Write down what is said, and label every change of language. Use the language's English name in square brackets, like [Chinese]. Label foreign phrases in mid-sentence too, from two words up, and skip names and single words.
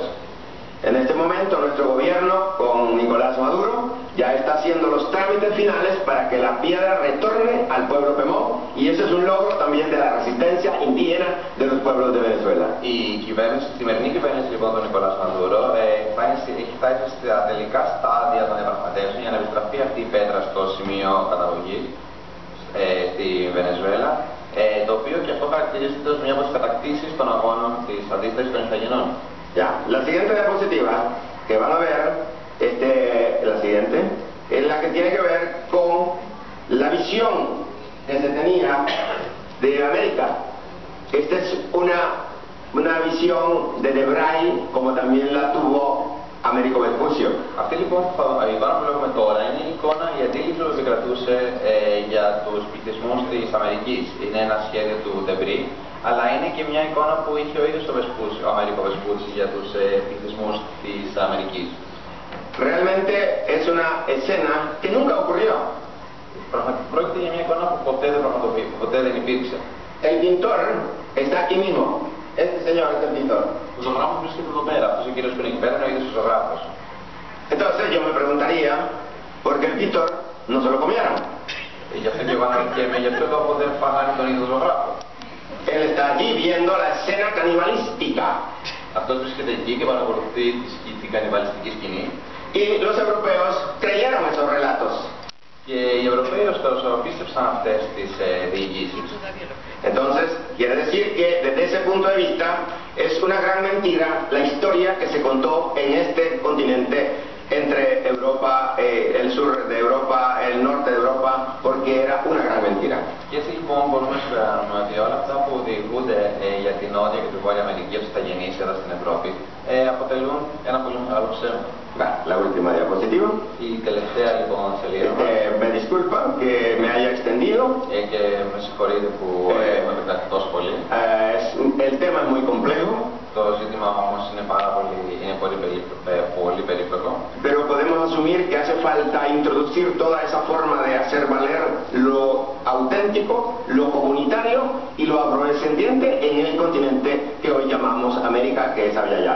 [Spanish] En este momento nuestro gobierno con Nicolás Maduro ya está haciendo los trámites finales para que la piedra retorne al pueblo Pemón y ese es un logro también de la resistencia indígena de los pueblos de Venezuela. [Greek] Η σημερινή κυβέρνηση λοιπόν του Νικολάς Μαδούρο έχει φτάσει στα τελικά στάδια των διαπραγματεύσεων για να επιστραφεί αυτή η πέτρα στο σημείο καταγωγής στη Βενεζουέλα, το οποίο και αυτό χαρακτηρίζεται ως μια από τις κατακτήσεις των αγώνων της αντίστασης των Ιθαγενών. [Spanish] Ya, la siguiente diapositiva que van a ver, la siguiente, es la que tiene que ver con la visión que se tenía de América. Esta es una visión de Debray, como también la tuvo Américo Vespucio. [Greek] Αυτή λοιπόν η εικόνα που βλέπουμε τώρα είναι η εικόνα, η αντίληψη που επικρατούσε για τους πληθυσμούς της Αμερικής. Είναι ένα σχέδιο του Ντεμπρί, αλλά είναι και μια εικόνα που είχε ο ίδιος ο Αμερικό Vespucio για τους πληθυσμούς της Αμερικής. [Spanish] Realmente es una escena que nunca ocurrió. [Greek] Πρόκειται για μια εικόνα που ποτέ δεν υπήρξε. [Spanish] El pintor está aquí mismo. Este señor es el pintor. [Greek] Ο ζωγράφος βρίσκεται εδώ πέρα. Αυτός ο κύριος που είναι εκεί πέρα είναι ο ίδιος ο ζωγράφος. [Spanish] Entonces yo me preguntaría, ¿por qué el pintor no se lo comieron? [Greek] Γι' αυτό και εγώ αναρωτιέμαι, γι' αυτό λόγο δεν φάγανε τον ίδιο ζωγράφο. [Spanish] Él está allí viendo la escena canibalística. [Greek] Αυτός βρίσκεται εκεί και παρακολουθεί την κανιβαλιστική σκηνή. [Spanish] Y los europeos creyeron esos relatos. [Greek] Και οι Ευρωπαίοι ωστόσο πίστεψαν αυτές τις διηγήσεις. [Spanish] Entonces, quiere decir que desde ese punto de vista es una gran mentira la historia que se contó en este continente entre Europa, el sur de Europa, el norte de Europa, porque era una gran mentira. [Greek] Και έτσι λοιπόν μπορούμε να συμπεράνουμε ότι όλα αυτά που διηγούνται για την Νότια και την Βόρεια Αμερική από τους Ιταγενείς εδώ στην Ευρώπη αποτελούν ένα πολύ μεγάλο ψέμα. [Spanish] La última diapositiva. [Greek] Η τελευταία λοιπόν σελίδα. [Spanish] Me disculpan que me haya extendido. [Greek] Και με συγχωρείτε που με επεκταθεί τόσο πολύ. [Spanish] El tema es muy complejo. [Greek] Το ζήτημα όμως είναι πολύ περίπλοκο. [Spanish] Pero podemos asumir que hace falta introducir toda esa forma de hacer valer lo auténtico, lo comunitario y lo afrodescendiente en el continente que hoy llamamos América, que es Abya.